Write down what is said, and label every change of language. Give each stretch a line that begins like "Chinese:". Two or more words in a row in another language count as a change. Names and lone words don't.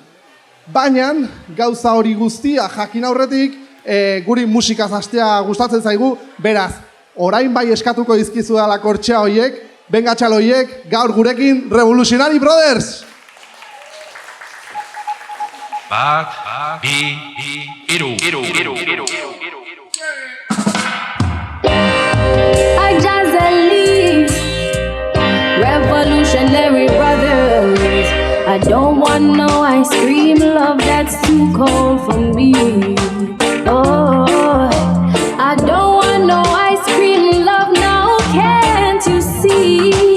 Basque: Baina, gauza hori guztia jakin aurretik, guri musikaz hastea gustatzen zaigu, beraz, orain bai eskatuko dizkizu dela kortxea horiek, benga txalo horiek, gaur gurekin Revolutionary Brothers! Bat, bi, hiru. Revolutionary Brothers.
English: I don't want no ice cream, love that's too cold for me. Oh, I don't want no ice cream, love, now can't you see?